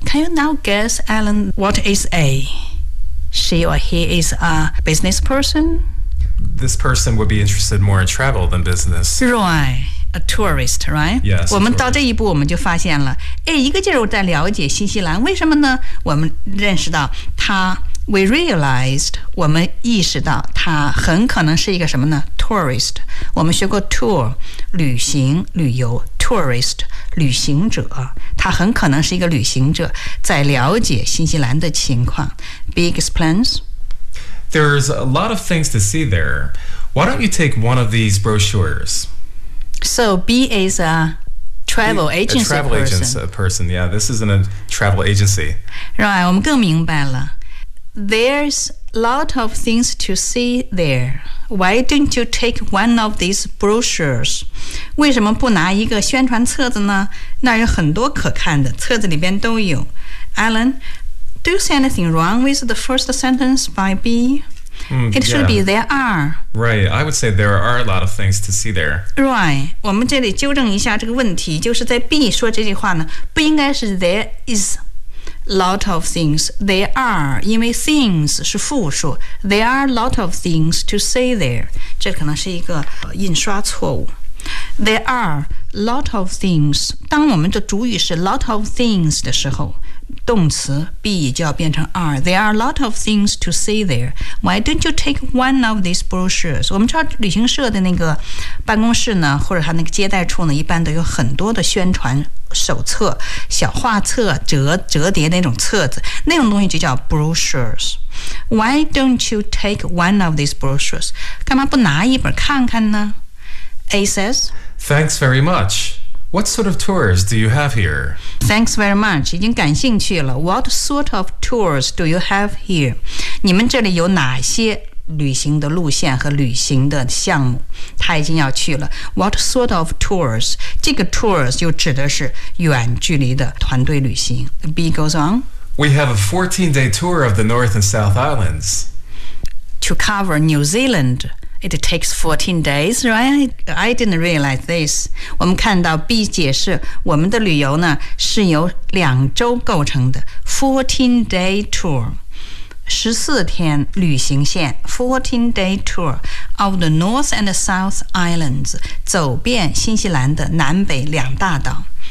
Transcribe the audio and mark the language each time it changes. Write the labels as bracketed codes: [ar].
[en] Can you now guess, Alan, what is A? She or he is a business person? This person would be interested more in travel than business. Right, a tourist, right? Yes. [zh] 我们到这一步我们就发现了，哎，一个劲儿在了解新西兰，为什么呢？我们认识到他 ， [en] we realized， [zh] 我们意识到他很可能是一个什么呢 ？Tourist， 我们学过 tour， 旅行、旅游 ，tourist， 旅行者。他很可能是一个旅行者，在了解新西兰的情况。 [en] Big explains. There's a lot of things to see there. Why don't you take one of these brochures? So B is a travel agency. A travel agency person. Yeah, this isn't a travel agency. [zh] Right, 我们更明白了。 [en] There's a lot of things to see there. Why don't you take one of these brochures? [zh] 为什么不拿一个宣传册子呢？那有很多可看的，册子里边都有。 [en] Alan, do you see anything wrong with the first sentence by B? It should be there are. Right, I would say there are a lot of things to see there. [zh] Right, 我们这里纠正一下这个问题，就是在 B 说这句话呢，不应该是 there is. [en] Lot of things. There are, [zh] 因为 things 是复数 [en] There are lot of things to see there. [zh] 这可能是一个印刷错误 [en] There are lot of things. [zh] 当我们的主语是 lot of things 的时候动词 be 就要变成 are. [en] There are lot of things to see there. Why don't you take one of these brochures? [zh] 我们知道旅行社的那个办公室呢，或者他那个接待处呢，一般都有很多的宣传手册、小画册、折叠那种册子，那种东西就叫 brochures. [en] Why don't you take one of these brochures? [zh] 干嘛不拿一本看看呢？ [en] A says, Thanks very much. What sort of tours do you have here? Thanks very much. [zh] 已经感兴趣了。 [en] What sort of tours do you have here? [zh] 你们这里有哪些旅行的路线和旅行的项目？他已经要去了。 [en] What sort of tours? [zh] 这个 tours 又指的是远距离的团队旅行。 [en] B goes on. We have a 14-day tour of the North and South Islands. To cover New Zealand. It takes 14 days, right? I didn't realize this. [zh] 我们看到 B 解释我们的旅游呢是由两周构成的 14-day tour. 14天旅行线 [en] 14-day tour of the North and the South Islands. [zh] 走遍新西兰的南北两大岛。